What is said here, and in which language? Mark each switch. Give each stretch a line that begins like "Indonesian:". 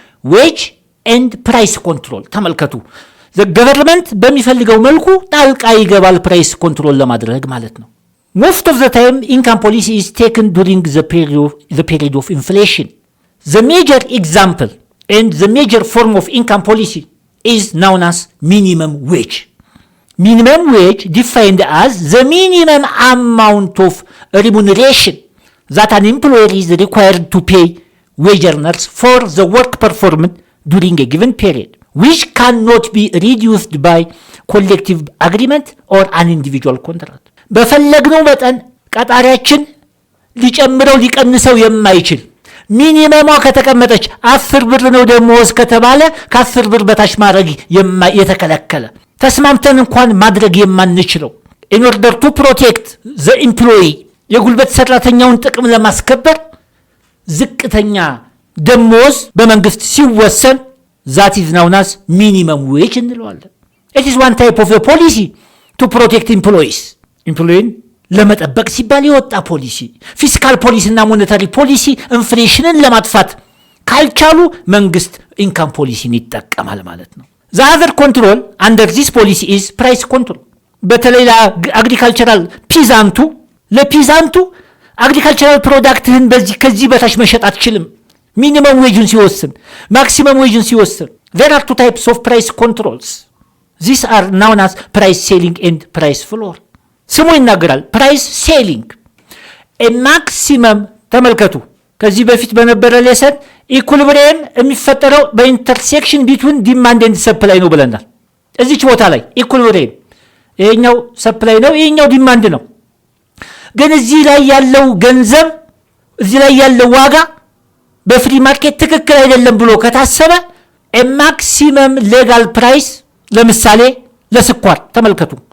English: ዌጅ ኤንድ ፕራይስ ኮንትሮል።
Amharic: ተመልከቱ፣ ገቨርንመንት በሚፈልገው መልኩ ጣልቃ ይገባል ፕራይስ ኮንትሮል ለማድረግ ማለት ነው።
English: ሞስት ኦፍ ዘ ታይም ኢንካም ፖሊሲ ኢዝ ቴክን ዱሪንግ ዘ ፔሪድ ኦፍ ኢንፍሌሽን። ዘ ሜጀር ኤግዛምፕል ኤንድ ዘ ሜጀር ፎርም ኦፍ ኢንካም ፖሊሲ is known as minimum wage. Minimum wage defined as the minimum amount of remuneration that an employer is required to pay wage earners for the work performed during a given period, which cannot be reduced by collective agreement or an individual contract.
Amharic: በፈለግነው መጠን ቀጣሪያችን ሊጨምረው ሊቀንሰው የማይችል ሚኒመሟ ከተቀመጠች 10 ብር ነው ደሞዝ ከተባለ ከ10 ብር በታች ማድረግ የተከለከለ ተስማምተን እንኳን ማድረግ የማንችለው
English: in order to protect the employee
Amharic: የጉልበት ሰራተኛውን ጥቅም ለማስከበር ዝቅተኛ ደሞዝ በመንግስት ሲወሰን
English: that is known as minimum wage
Amharic: እንለዋለን።
English: It is one type of a policy to protect employees.
Amharic: employee ለመጠበቅ ሲባል የወጣ ፖሊሲ። ፊስካል ፖሊሲ እና ሞኔታሪ ፖሊሲ ኢንፍሌሽንን ለማጥፋት ካልቻሉ መንግስት ኢንካም ፖሊሲን ይጠቀማል ማለት ነው።
English: the other control under this policy is price control.
Amharic: በተለይ ለአግሪካልቸራል ለፒዛንቱ አግሪካልቸራል ፕሮዳክትህን ከዚህ በታች መሸጥ አትችልም ሚኒመም ዌጅን ሲወስን፣ ማክሲመም ዌጅን ሲወስን።
English: there are two types of price controls. these are known as price ceiling and price floor.
Amharic: ስሙ ይናገራል። ፕራይስ ሴሊንግ ማክሲመም። ተመልከቱ፣ ከዚህ በፊት በነበረ ሌሰን ኢኩሊብሪየም የሚፈጠረው በኢንተርሴክሽን
English: ቢትዊን ዲማንድ ኤንድ ሰፕላይ
Amharic: ነው ብለናል። እዚች ቦታ ላይ ኢኩሊብሪየም፣ ይሄኛው ሰፕላይ ነው፣ ይሄኛው ዲማንድ ነው። ግን እዚህ ላይ ያለው ገንዘብ፣ እዚህ ላይ ያለው ዋጋ በፍሪ ማርኬት ትክክል አይደለም ብሎ ከታሰበ ማክሲመም ሌጋል ፕራይስ፣ ለምሳሌ ለስኳር ተመልከቱ፣